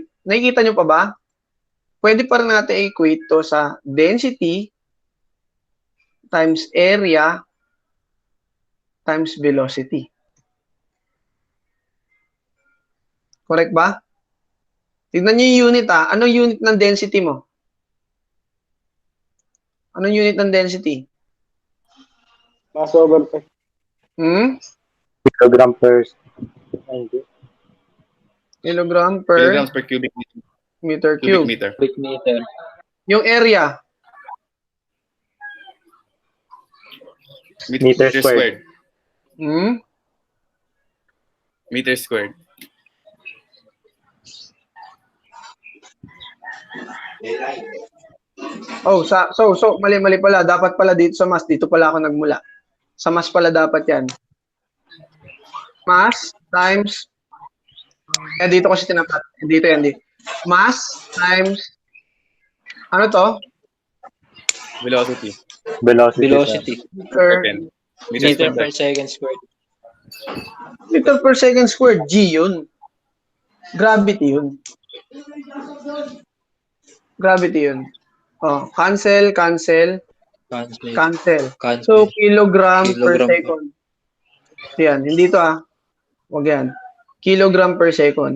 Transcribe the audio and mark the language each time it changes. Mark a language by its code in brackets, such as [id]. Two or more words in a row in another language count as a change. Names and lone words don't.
[tl] Nakikita nyo pa ba? Pwede pa rin natin equate to sa [en] density times area times velocity. [tl] Correct ba? Tignan nyo yung unit Anong unit ng density mo? Anong unit ng density? [en] Mass over per. Kilogram per... Hindi. Kilogram per Kilograms per cubic meter. meter Cubic cube. meter. Cubic meter. [tl] Yung area, Meter squared. Meter squared. mali pala. Dapat pala dito sa mass. Dito pala ako nagmula. Sa mass pala dapat yan. [en] Mass times, [tl] dito kasi tinapat. Dito yan. [en] Mass times, [tl] ano to? Velocity. Velocity. Per, Second. [en] Meter per second squared. meter per second squared. [tl] G yun. Gravity yun. Gravity yun. Cancel. Cancel. [en] So, kilogram per Kilogram. [tl] second. Yan, hindi to Wag yan. [en] Kilogram per second.